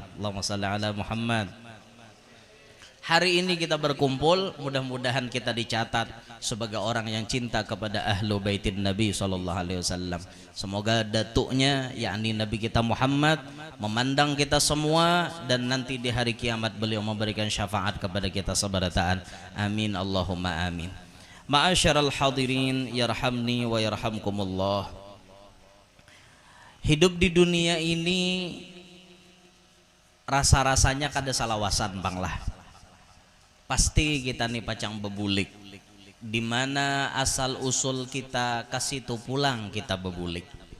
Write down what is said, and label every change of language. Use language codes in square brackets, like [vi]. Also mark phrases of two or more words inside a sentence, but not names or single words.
[ar] اللهم صل على محمد. [id] Hari ini kita berkumpul, mudah-mudahan kita dicatat sebagai orang yang cinta kepada [ar] أهل بيت النبي [id] SAW. Semoga datuknya, yakni Nabi kita Muhammad, memandang kita semua, dan nanti di hari kiamat beliau memberikan syafaat kepada kita sebarataan. [ar] آمين اللهم آمين. معاشر الحاضرين يرحمني ويرحمكم الله. [bjn] Hidup di dunia ini rasa-rasanya kada salawasan bang lah. Pasti kita nih pacang bebulik, dimana asal usul kita kasih tu pulang kita bebulik.